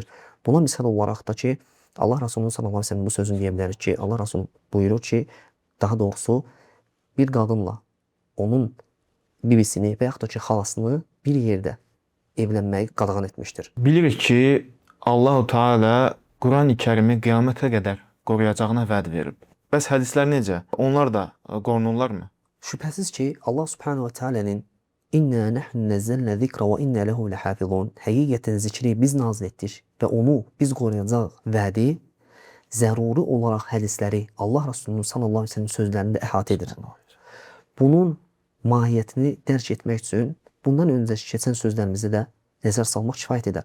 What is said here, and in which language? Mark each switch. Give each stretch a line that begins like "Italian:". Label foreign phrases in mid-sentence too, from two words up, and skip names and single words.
Azerbaijani: Buna misal olaraq da ki, Allah Resulü
Arabic: صلى الله عليه وسلم
Azerbaijani: bu sözünü deyə bilərik ki, Allah Resulü buyurur ki, daha doğrusu bir qadınla onun bibisini və yaxud da ki, xalasını bir yerdə evlənməyi qadağan etmişdir. Bilirik ki,
Arabic: الله تعالى
Azerbaijani: Quran-ı Kərimi qiyamətə qədər qoruyacağına vəd verib. Bəs hədislər necə? Onlar da qorunurlarmı? Şübhəsiz ki,
Arabic: الله سبحانه وتعالى "إنا نحن نزلنا الذكر وإنا له لحافظون"
Azerbaijani: həqiqətən zikri biz nazil etdik və onu biz qoruyacağıq vədi zəruri olaraq hədisləri Allah Resulü'nün
Arabic: صلى الله عليه وسلم
Azerbaijani: sözlərində əhatə edir. Bunun mahiyyətini dərk etmək üçün bundan öncəki keçən sözlərimizi də nəzər salmaq kifayət edər.